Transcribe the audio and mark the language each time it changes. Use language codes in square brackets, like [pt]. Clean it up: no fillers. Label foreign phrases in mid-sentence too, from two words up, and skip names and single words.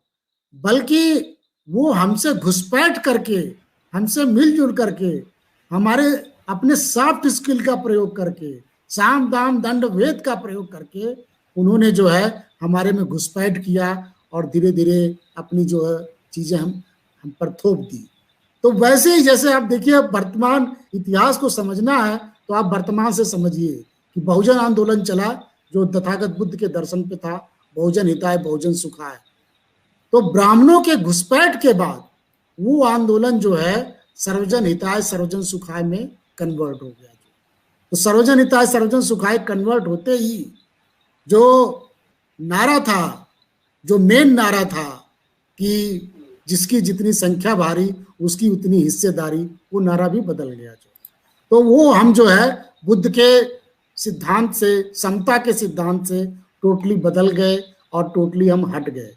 [hi] बल्कि वो हमसे घुसपैठ करके, हमसे मिलजुल करके, हमारे अपने [en] soft skill [hi] का प्रयोग करके, साम दाम दंड भेद का प्रयोग करके उन्होंने जो है हमारे में घुसपैठ किया और धीरे धीरे अपनी जो है चीजें हम पर थोप दी। तो वैसे ही जैसे आप देखिए, वर्तमान इतिहास को समझना है तो आप वर्तमान से समझिए कि बहुजन आंदोलन चला जो तथागत बुद्ध के दर्शन पे था, [sa] बहुजन हिताय बहुजन सुखाय। [hi] तो ब्राह्मणों के घुसपैठ के बाद वो आंदोलन जो है [sa] सर्वजन हिताय सर्वजन सुखाय [hi] में कन्वर्ट हो गया। तो [sa] सर्वजन हिताय सर्वजन सुखाय [hi] कन्वर्ट होते ही जो नारा था, जो मेन नारा था कि जिसकी जितनी संख्या भारी उसकी उतनी हिस्सेदारी, वो नारा भी बदल गया। तो वो हम जो है बुद्ध के सिद्धांत से, समता के सिद्धांत से टोटली बदल गए और टोटली हम हट गए।